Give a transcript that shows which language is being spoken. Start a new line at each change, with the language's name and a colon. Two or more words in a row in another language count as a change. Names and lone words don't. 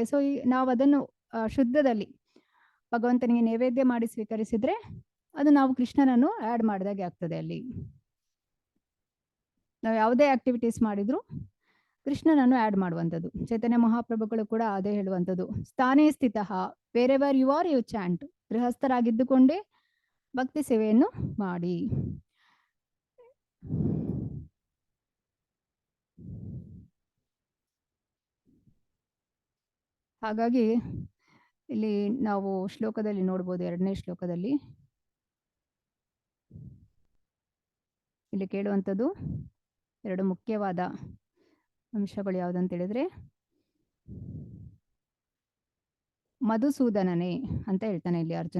Kannada: ಸೊ ನಾವು ಅದನ್ನು ಶುದ್ಧದಲ್ಲಿ ಭಗವಂತನಿಗೆ ನೈವೇದ್ಯ ಮಾಡಿ ಸ್ವೀಕರಿಸಿದ್ರೆ ಅದು ನಾವು ಕೃಷ್ಣನನ್ನು ಆ್ಯಡ್ ಮಾಡಿದಾಗೆ ಆಗ್ತದೆ. ಅಲ್ಲಿ ನಾವು ಯಾವುದೇ ಆಕ್ಟಿವಿಟೀಸ್ ಮಾಡಿದ್ರು ಕೃಷ್ಣನನ್ನು ಆ್ಯಡ್ ಮಾಡುವಂಥದ್ದು. ಚೈತನ್ಯ ಮಹಾಪ್ರಭುಗಳು ಕೂಡ ಅದೇ ಹೇಳುವಂಥದ್ದು,
Sanskrit: ಸ್ಥಾನೇ ಸ್ಥಿತಃ
English: wherever you are you chant.
Kannada: ಗೃಹಸ್ಥರಾಗಿದ್ದುಕೊಂಡೇ ಭಕ್ತಿ ಸೇವೆಯನ್ನು ಮಾಡಿ. ಹಾಗಾಗಿ ಇಲ್ಲಿ ನಾವು ಶ್ಲೋಕದಲ್ಲಿ ನೋಡ್ಬೋದು, 2ನೇ ಶ್ಲೋಕದಲ್ಲಿ ಇಲ್ಲಿ ಕೇಳುವಂಥದ್ದು 2 ಮುಖ್ಯವಾದ ಅಂಶಗಳು ಯಾವುದಂತ ಹೇಳಿದ್ರೆ, ಮಧುಸೂದನನೇ ಅಂತ ಹೇಳ್ತಾನೆ ಇಲ್ಲಿ ಅರ್ಜುನ.